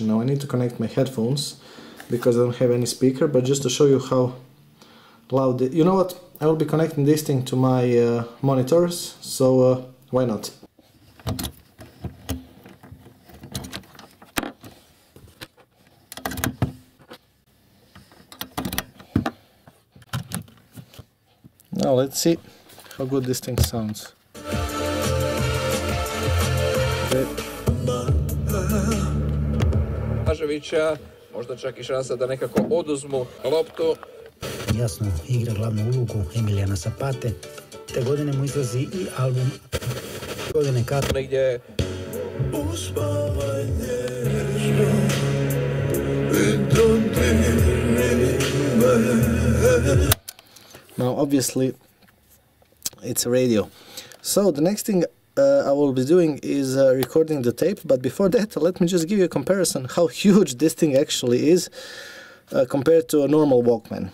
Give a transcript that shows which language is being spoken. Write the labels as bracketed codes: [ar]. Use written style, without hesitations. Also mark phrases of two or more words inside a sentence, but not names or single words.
[en] Now I need to connect my headphones because I don't have any speaker, but just to show you how loud you know what, I will be connecting this thing to my monitors, so why not? Now let's see how good this thing sounds. [sr] Blaževića možda čak i šansa da nekako oduzmu loptu. Jasno, igra glavnu ulogu Emilijana Zapate. Te godine mu izlazi i album godine kad negdje [en] Now obviously it's a radio. So the next thing I will be doing is recording the tape, but before that let me just give you a comparison how huge this thing actually is compared to a normal Walkman.